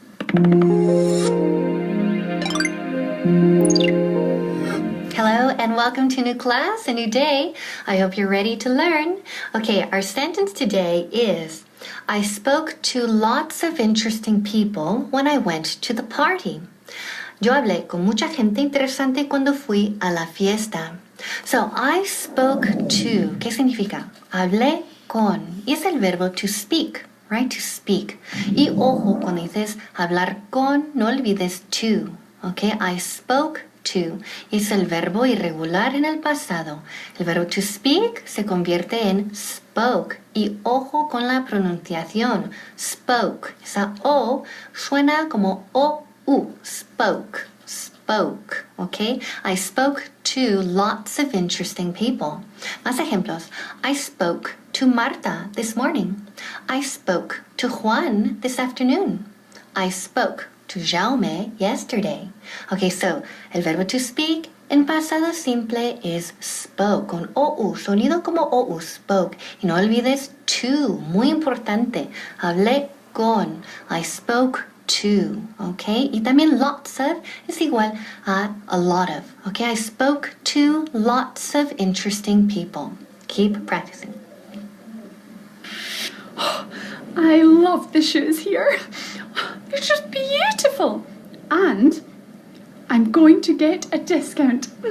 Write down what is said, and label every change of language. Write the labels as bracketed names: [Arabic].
[English] Hello and welcome to a new class, a new day. I hope you're ready to learn. Okay, our sentence today is, I spoke to lots of interesting people when I went to the party. [Spanish] Yo hablé con mucha gente interesante cuando fui a la fiesta. [English] So, I spoke to, [Spanish] ¿qué significa? Hablé con, y es el verbo to speak, [English] right? To speak. [Spanish] Y ojo, cuando dices hablar con, no olvides to, okay? [English] I spoke to, [Spanish] es el verbo irregular en el pasado. El verbo to speak se convierte en spoke. Y ojo con la pronunciación, spoke. Esa O suena como O-U, spoke. Okay? [English] I spoke to lots of interesting people. [Spanish] Más ejemplos. [English] I spoke to Marta this morning. I spoke to Juan this afternoon. I spoke to Jaume yesterday. [Spanish] Okay, so el verbo to speak en pasado simple es spoke, con OU, sonido como OU, spoke. Y no olvides to, muy importante. Hablé con, [English] I spoke to, okay? [Spanish] Y también lots of es igual a lot of, okay? [English] I spoke to lots of interesting people. Keep practicing. I love the shoes here. They're just beautiful. And I'm going to get a discount.